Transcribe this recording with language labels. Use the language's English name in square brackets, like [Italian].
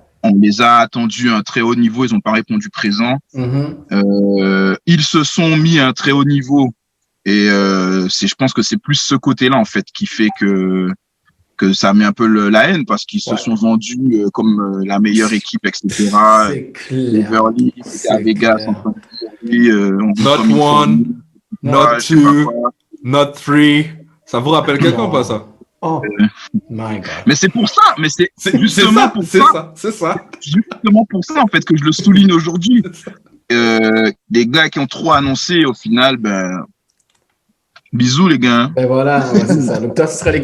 [French] On les a attendus à un très haut niveau, ils n'ont pas répondu présent. Ils se sont mis à un très haut niveau et je pense que c'est plus ce côté-là en fait qui fait que ça met un peu la haine parce qu'ils se sont vendus comme la meilleure équipe, etc. C'est clair. Beverly, à Vegas, [English] not one, not two, not three. [French] Ça vous rappelle quelqu'un ou pas ça? [English] Oh my God. [French] Mais c'est pour ça, c'est justement pour ça. C'est ça. Justement pour ça en fait que je le souligne aujourd'hui. Des gars qui ont trop annoncé au final, bisous les gars. Ben voilà, c'est ça. Donc toi, ce serait les